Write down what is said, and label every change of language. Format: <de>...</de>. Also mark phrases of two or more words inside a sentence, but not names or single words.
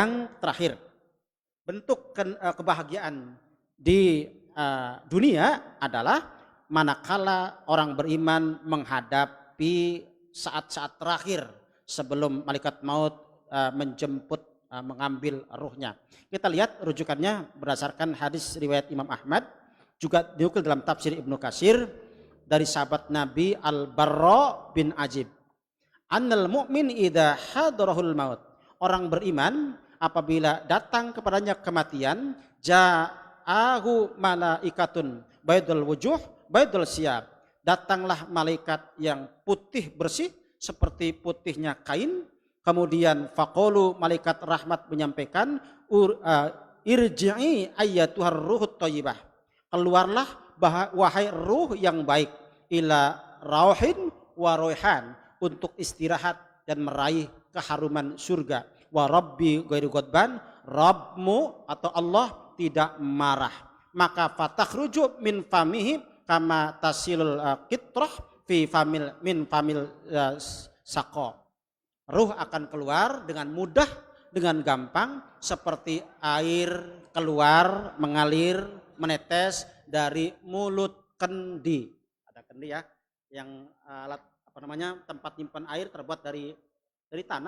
<id>Yang terakhir, bentuk kebahagiaan di dunia adalah manakala orang beriman menghadapi saat-saat terakhir sebelum malaikat maut menjemput mengambil ruhnya. Kita lihat rujukannya berdasarkan hadis riwayat Imam Ahmad, juga dinukil dalam tafsir Ibnu Katsir dari sahabat Nabi Al-Barra bin Azib.</id> <ar>إن المؤمن إذا حضره الموت.</ar> <id>Orang beriman apabila datang kepadanya kematian,</id> <ar>جاءه ملائكة بيض الوجوه بيض الثياب.</ar> <id>Datanglah malaikat yang putih bersih seperti putihnya kain. Kemudian faqalu, malaikat rahmat menyampaikan,</id> <ar>ارجعي أيتها الروح الطيبة.</ar> <id>Keluarlah wahai ruh yang baik,</id> <ar>إلى روح وريحان,</ar> <id>untuk istirahat dan meraih keharuman surga.</id> <ar>ورب غير غضبان,</ar> <id>Rabbmu atau Allah tidak marah.</id> <ar>Maka فتخرج من فيه كما تسيل القطرة في فم من فم السقاء.</ar> <id>Ruh akan keluar dengan mudah, dengan gampang, seperti air keluar, mengalir, menetes dari mulut kendi. Ada kendi ya, yang alat tempat nyimpan air terbuat dari tanah.</id>